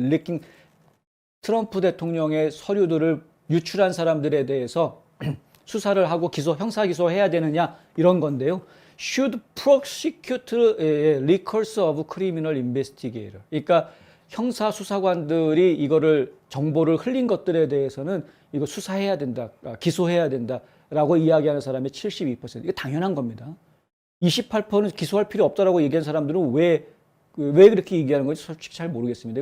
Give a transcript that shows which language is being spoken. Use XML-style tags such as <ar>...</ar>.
<ko>리킹 트럼프 대통령의 서류들을 유출한 사람들에 대해서 수사를 하고 형사 기소해야 되느냐 이런 건데요.</ko> <en>Should prosecute leakers of criminal investigator.</en> <ko>그러니까 형사 수사관들이 이거를 정보를 흘린 것들에 대해서는 이거 수사해야 된다, 기소해야 된다라고 이야기하는 사람이 72%. 이게 당연한 겁니다. 28%는 기소할 필요 없다라고 얘기한 사람들은 왜 그렇게 얘기하는 건지 솔직히 잘 모르겠습니다.</ko>